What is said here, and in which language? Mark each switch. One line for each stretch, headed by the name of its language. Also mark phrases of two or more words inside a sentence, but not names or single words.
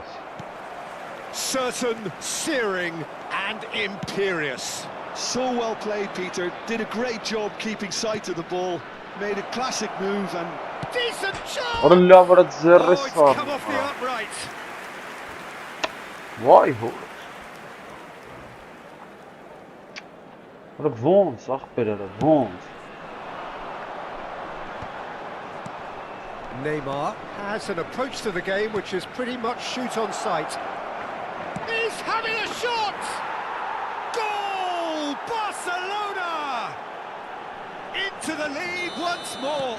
English: Certain, searing and imperious. So well played, Peter. Did a great job keeping sight of the ball. Made a classic move and... Decent shot! Oh, it's come off the upright. Why? Wat een wons, ach bitte, wons. Neymar has an approach to the game which is pretty much shoot on sight. He's having a shot! Goal! Barcelona! Into the lead once more.